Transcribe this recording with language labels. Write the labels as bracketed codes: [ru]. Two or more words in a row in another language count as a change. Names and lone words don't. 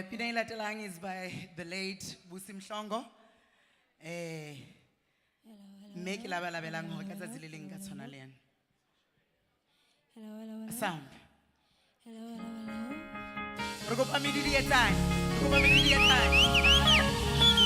[st] Pina e latelang [en] is by the late Busi Mhlongo. [st] mme ke labalabelang hore ka tsatsi le leng ka tshwana le yena. [en] Hello, hello, hello. Sound. Hello, hello, hello. [st] Re kopa medidi e tlang. Re kopa medidi e tlang.